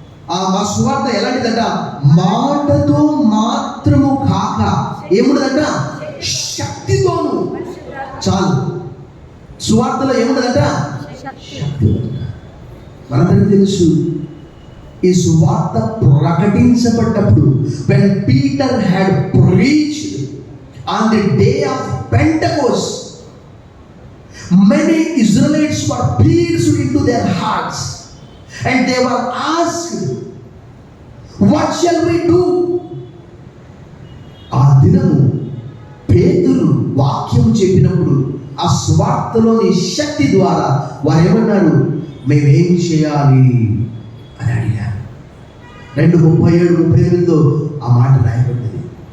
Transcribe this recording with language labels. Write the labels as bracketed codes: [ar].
[te] ఆ మా సువార్త ఎలాంటిదంట? మాటతో మాత్రము కాక ఏముండదంట? శక్తితోను. చాలు, సువార్తలో ఏముండదంట? శక్తి. మనందరికీ తెలుసు, ఈ సువార్త ప్రకటించబడ్డప్పుడు, [en] when Peter had preached, On the day of Pentecost, many Israelites were pierced into their hearts and they were asked, what shall we do? [te] ఆ దినము పేతురు వాక్యం చెప్పినప్పుడు ఆ స్వార్థలోని శక్తి ద్వారా వారు ఏమన్నారు? మేమేం చేయాలి అని అడిగారు. 2:37-38 ఆ మాట రాయబడింది.